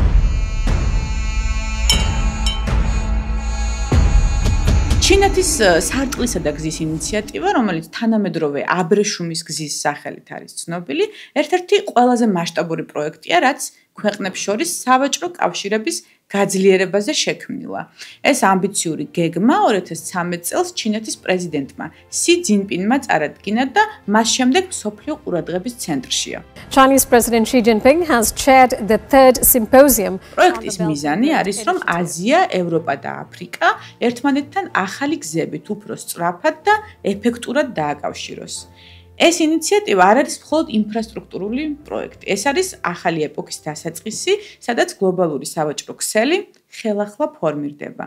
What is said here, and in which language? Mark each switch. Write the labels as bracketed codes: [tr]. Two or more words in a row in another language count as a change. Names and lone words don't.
[ka] ჩინეთის სარტყლისა და გზის ინიციატივა, რომელიც თანამედროვე აბრეშუმის გზის სახელით არის ცნობილი, ერთ-ერთი ყველაზე მასშტაბური პროექტია, რაც ქვეყნებს შორის სავაჭრო კავშირების გაძლიერებაზე შექმნილა. ეს ამბიციური გეგმა 2013 წელს ჩინეთის პრეზიდენტმა სი ძინპინმა წარადგინა და მას შემდეგ მსოფლიო ყურადღების ცენტრშია. [en] Chinese President Xi Jinping has chaired the third symposium. [ka] პროექტის მიზანი არის, რომ აზია, ევროპა და აფრიკა ერთმანეთთან ახალი გზებით უფრო სწრაფად და ეფექტურად დააკავშიროს. ეს ინიციატივა არ არის მხოლოდ ინფრასტრუქტურული პროექტი. ეს არის ახალი ეპოქის დასაწყისი, სადაც გლობალური სავაჭრო ქსელი ხელახლა ფორმირდება.